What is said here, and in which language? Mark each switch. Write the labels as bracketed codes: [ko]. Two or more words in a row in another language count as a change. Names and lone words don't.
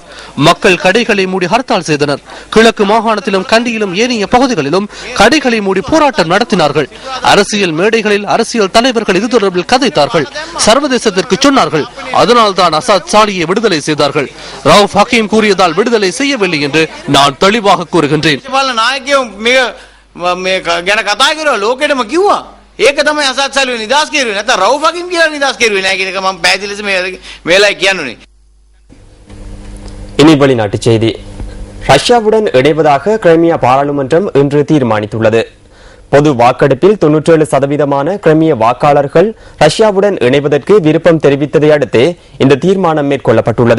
[ta] மக்கள் கடைகளை மூடி ஹர்த்தால் செய்தனர். கிழக்கு மாகாணத்திலும் கண்டியிலும் ஏனைய பகுதிகளிலும் கடைகளை மூடி போராட்டம் நடத்தினார்கள். அரசியல் மேடைகளில் அரசியல் தலைவர்கள் இது தொடர்பில் கதைத்தார்கள், சர்வதேசத்திற்கு சொன்னார்கள். அதனால் தான் அசாத் சாலியை விடுதலை செய்தார்கள். ரவுப் ஹக்கீம் கூறியதால் விடுதலை செய்யவில்லை என்று நான் தெளிவாக கூறுகின்றேன். [si] ගැන කතා කරලා ලෝකෙටම කිව්වා. ඒක තමයි අසත් සල්ලි නිදාස් කෙරුවේ. නැත්නම් රවුෆ් හකීම් කියලා නිදාස් කෙරුවේ නෑ කියන එක මම පැහැදිලි ලෙස මේලා කියන්නුනේ. [ta] இனி வெளிநாட்டுச் செய்தி. ரஷ்யாவுடன் இணைவதாக கிரைமியா பாராளுமன்றம் இன்று தீர்மானித்துள்ளது. பொது வாக்கெடுப்பில் 97% கிரைமிய வாக்காளர்கள் ரஷ்யாவுடன் இணைவதற்கு விருப்பம் தெரிவித்ததை அடுத்து இந்த தீர்மானம் மேற்கொள்ளப்பட்டுள்ளது.